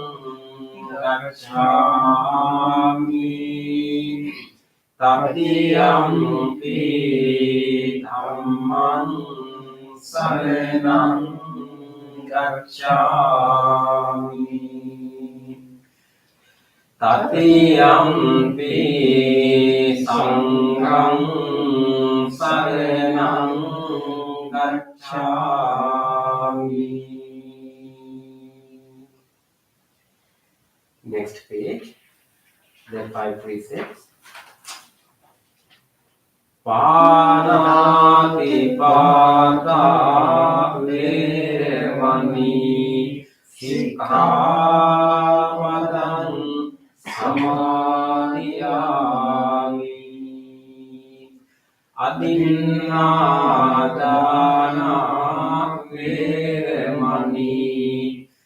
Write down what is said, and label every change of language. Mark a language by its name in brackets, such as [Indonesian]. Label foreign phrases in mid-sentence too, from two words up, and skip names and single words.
[Pali] gacchami, tatiyampi dhammam saranam gacchami, tatiyampi sangham saranam gacchami. [English] Next page, the 5 precepts. [Pali] Panatipata veramani sikkhapadam samadhiyami, adinādana veramani